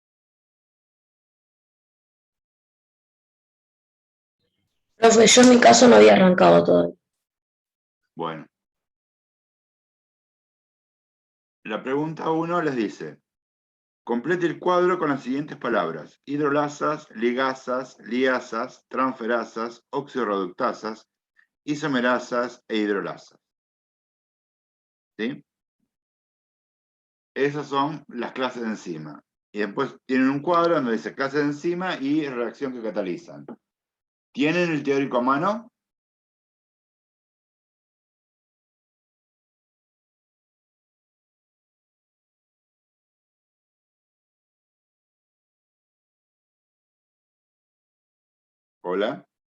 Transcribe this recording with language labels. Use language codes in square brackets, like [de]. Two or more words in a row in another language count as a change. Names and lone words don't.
[es] Profe, yo en mi caso no había arrancado todavía. Bueno. La pregunta 1 les dice: complete el cuadro con las siguientes palabras: hidrolasas, ligasas, liasas, transferasas, oxirreductasas, isomerasas e hidrolasas. ¿Sí? Esas son las clases de enzima. Y después tienen un cuadro donde dice clase de enzima y reacción que catalizan. ¿Tienen el teórico a mano? Hola.